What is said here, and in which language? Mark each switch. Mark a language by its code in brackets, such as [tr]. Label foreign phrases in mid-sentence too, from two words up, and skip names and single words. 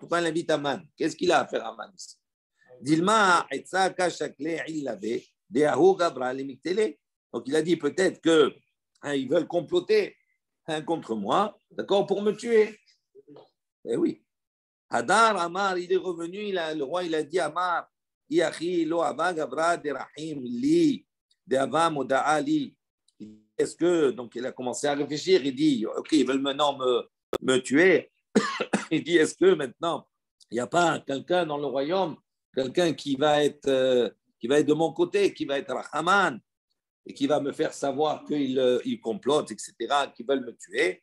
[fr] Pourquoi elle invite Aman? Qu'est-ce qu'il a à faire Aman ici? Dilma donc il a dit peut-être que ils veulent comploter contre moi, d'accord, pour me tuer. Eh oui. Hadar Amar, il est revenu, le roi il a dit Amar, [arc] Iachi lo ava gavra de rahim li de ava moda'a li. [fr] Est-ce que, donc il a commencé à réfléchir, il dit, ok, ils veulent maintenant me tuer. Il dit, est-ce que maintenant, il n'y a pas quelqu'un dans le royaume, quelqu'un qui va être de mon côté, qui va être Haman, et qui va me faire savoir qu'ils complotent, etc., qu'ils veulent me tuer.